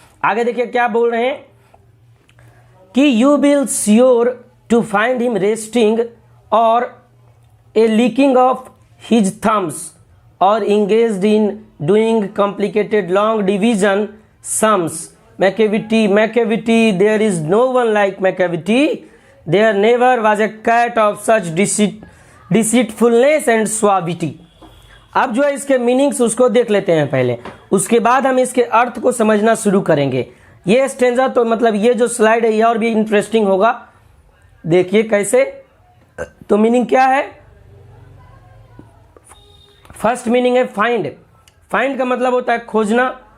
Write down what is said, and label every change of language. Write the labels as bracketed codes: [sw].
[hi] आगे देखिए क्या बोल रहे हैं कि [en] You will sure to find him resting or a licking of his thumbs or engaged in doing complicated long division sums. Macavity, there is no one like Macavity. There never was a cat of such deceitfulness and suavity. [hi] अब जो है इसके meanings उसको देख लेते हैं पहले, उसके बाद हम इसके अर्थ को समझना शुरू करेंगे। ये स्टेंजा तो मतलब ये जो स्लाइड है ये और भी इंटरेस्टिंग होगा। देखिए कैसे, तो मीनिंग क्या है। फर्स्ट मीनिंग है फाइंड का मतलब होता है खोजना।